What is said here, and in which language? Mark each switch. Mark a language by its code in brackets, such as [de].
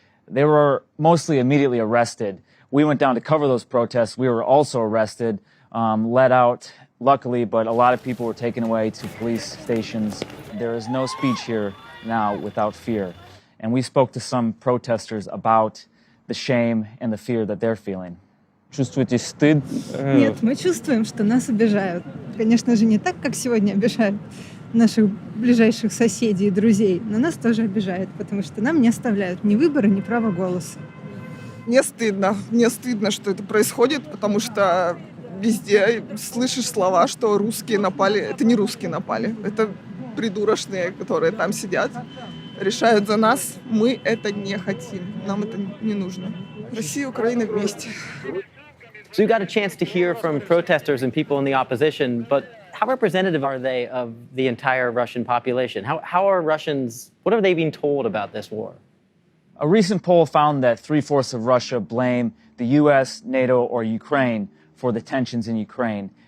[en] They were mostly immediately arrested. We went down to cover those protests. We were also arrested, let out, luckily, but a lot of people were taken away to police stations. There is no speech here now without fear. And we spoke to some protesters about the shame and the fear that they're feeling. [ru] Чувствуете стыд? Нет, мы чувствуем, что нас обижают. Конечно же, не так, как сегодня обижают наших ближайших соседей и друзей, но нас тоже обижают, потому что нам не оставляют ни выбора, ни права голоса. Мне стыдно, что это происходит, потому что везде слышишь слова, что русские напали. Это не русские напали, это придурочные, которые там сидят, решают за нас. Мы это не хотим, нам это не нужно. Россия и Украина вместе. [en] So you got a chance to hear from protesters and people in the opposition, but how representative are they of the entire Russian population? How are Russians, what are they being told about this war? A recent poll found that 3/4 of Russia blame the US, NATO, or Ukraine for the tensions in Ukraine.